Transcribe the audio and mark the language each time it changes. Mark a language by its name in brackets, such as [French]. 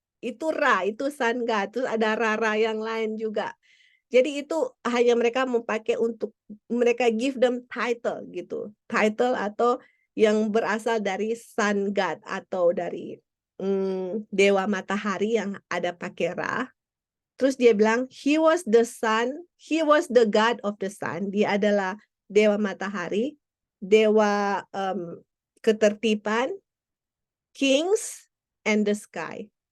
[Indonesian] Itu Ra, itu Sun God, terus ada Ra yang lain juga. Jadi itu hanya mereka memakai untuk mereka [English] give them title [Indonesian] gitu. Title atau yang berasal dari Sun God atau dari dewa matahari yang ada pakai Ra. Terus dia bilang [English] he was the sun, he was the god of the sun. [Indonesian] Dia adalah dewa matahari, dewa ketertiban, [English] kings and the sky.